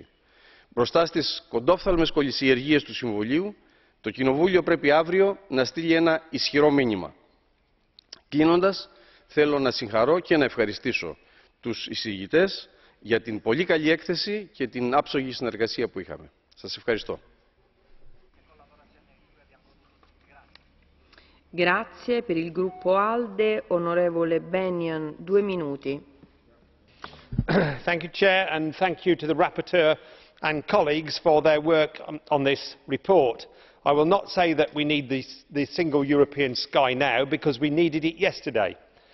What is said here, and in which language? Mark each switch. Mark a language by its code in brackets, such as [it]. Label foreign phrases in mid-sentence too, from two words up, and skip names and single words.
[el] Μπροστά στις κοντόφθαλμες κολυσιεργίες του Συμβουλίου, το Κοινοβούλιο πρέπει αύριο να στείλει ένα ισχυρό μήνυμα. Κλείνοντας, θέλω να συγχαρώ και να ευχαριστήσω τους εισηγητές για την πολύ καλή έκθεση και την άψογη συνεργασία που είχαμε. Σας ευχαριστώ. [it] Grazie. Per il gruppo ALDE, onorevole Bennion, 2 minuti. [en] Thank you, Chair, and thank you to the rapporteur and colleagues for their work on this report. I will not say that we need the single European sky now, because we needed it yesterday.